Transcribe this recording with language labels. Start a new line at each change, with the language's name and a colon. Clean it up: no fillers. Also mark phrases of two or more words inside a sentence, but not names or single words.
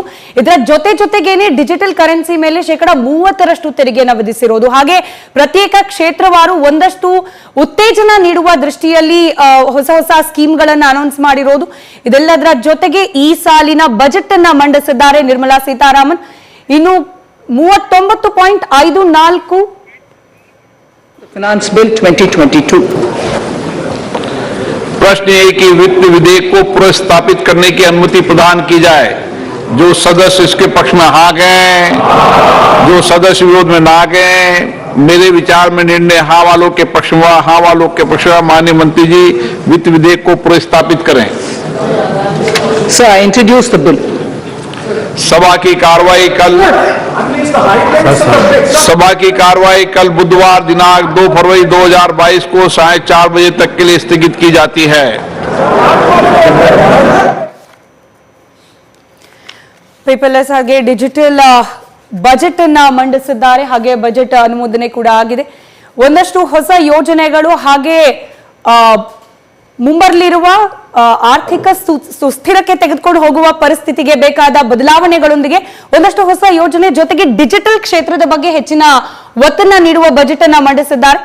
Kannada: ಇದರ ಜೊತೆಗೇನೆ
English: digital currency
Kannada: ಮೇಲೆ 30% ತೆರಿಗೆಯನ್ನು ವಿಧಿಸಿರೋದು, ಹಾಗೆ ಪ್ರತ್ಯೇಕ ಕ್ಷೇತ್ರವಾರು ಒಂದಷ್ಟು ಉತ್ತೇಜನ ನೀಡುವ ದೃಷ್ಟಿಯಲ್ಲಿ ಹೊಸ ಸ್ಕೀಮ್ಗಳನ್ನ ಅನೌನ್ಸ್ ಮಾಡಿರೋದು. ಇದೆಲ್ಲದರ ಜೊತೆಗೆ ಈ ಸಾಲಿನ ಬಜೆಟ್ ಅನ್ನ ಮಂಡಿಸಿದ್ದಾರೆ ನಿರ್ಮಲಾ ಸೀತಾರಾಮನ್. ಇನ್ನು 39.54 ಫೈನಾನ್ಸ್ ಬಿಲ್ 2022.
Hindi: प्रश्न ये कि वित्त विधेयक को पुनर्स्थापित करने की अनुमति प्रदान की जाए। जो सदस्य इसके पक्ष में हाँ गए, जो सदस्य विरोध में ना गए, मेरे विचार में निर्णय हाँ वालों के पक्ष में, हाँ वालों के पक्ष में। माननीय मंत्री जी, वित्त विधेयक को पुनर्स्थापित करें।
English: Sir, I introduce the bill.
Hindi: सभा की कार्रवाई कल बुधवार दिनांक 2 फरवरी 2022 को 4:30 बजे तक के लिए स्थगित की जाती है।
Kannada: ಪೇಪರ್ಲೆಸ್ ಹಾಗೆ
English: digital budget
Kannada: ಅನ್ನ ಮಂಡಿಸಿದ್ದಾರೆ, ಹಾಗೆ ಬಜೆಟ್ ಅನುಮೋದನೆ ಕೂಡ ಆಗಿದೆ. ಒಂದಷ್ಟು ಹೊಸ ಯೋಜನೆಗಳು ಹಾಗೆ ಮುಂಬರಲಿರುವ ಆರ್ಥಿಕ ಸುಸ್ಥಿರಕ್ಕೆ ತೆಗೆದುಕೊಂಡು ಹೋಗುವ ಪರಿಸ್ಥಿತಿಗೆ ಬೇಕಾದ ಬದಲಾವಣೆಗಳೊಂದಿಗೆ ಒಂದಷ್ಟು ಹೊಸ ಯೋಜನೆ ಜೊತೆಗೆ ಡಿಜಿಟಲ್ ಕ್ಷೇತ್ರದ ಬಗ್ಗೆ ಹೆಚ್ಚಿನ ಒತ್ತನ್ನ ನೀಡುವ ಬಜೆಟ್ ಅನ್ನ ಮಂಡಿಸಿದ್ದಾರೆ.